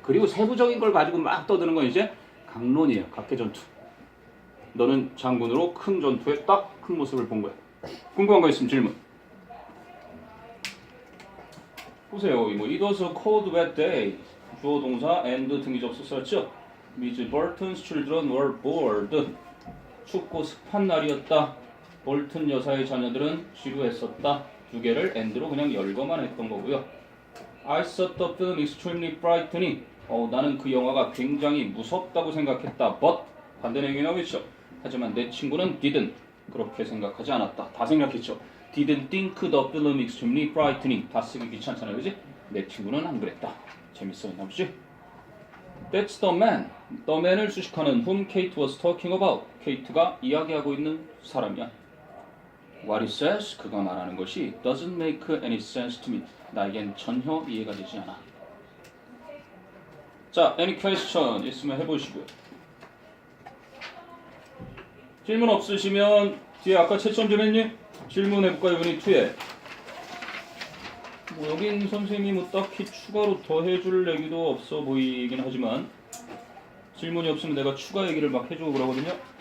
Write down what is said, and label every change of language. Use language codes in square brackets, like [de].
[ko] 그리고 세부적인 걸 가지고 막 떠드는 건 이제 강론이에요. 각계전투. 너는 장군으로 큰 전투에 딱 큰 모습을 본 거야. 궁금한 거 있으면 질문. 보세요. [en] 뭐 It was a cold wet day. [ko] 주어 동사 and 등기 접속사였죠. [en] Miss Burton's children were bored. [ko] 춥고 습한 날이었다. 볼튼 여사의 자녀들은 지루했었다. 두 개를 and로 그냥 열거만 했던 거고요. [en] I thought the film extremely frightening. [ko] 나는 그 영화가 굉장히 무섭다고 생각했다. But 반대 내용이 나오겠죠. 하지만 내 친구는 didn't. 그렇게 생각하지 않았다. 다 생각했죠. [en] Didn't think the film extremely frightening. [ko] 다 쓰기 귀찮잖아요, 그지? 내 친구는 안 그랬다. 재밌어, 있나 보지? [en] That's the man. The man을 [ko] 수식하는 [en] whom Kate was talking about. [ko] 케이트가 이야기하고 있는 사람이야. [en] What it says, [ko] 그가 말하는 것이 [en] doesn't make any sense to me. [ko] 나에겐 전혀 이해가 되지 않아. 자, any question 있으면 해보시고요. 질문 없으시면 뒤에 아까 채점 좀 했니? 질문해볼까요? 유닛 2에. 뭐 여긴 선생님이 뭐 딱히 추가로 더 해줄 얘기도 없어 보이긴 하지만 질문이 없으면 내가 추가 얘기를 막 해주고 그러거든요.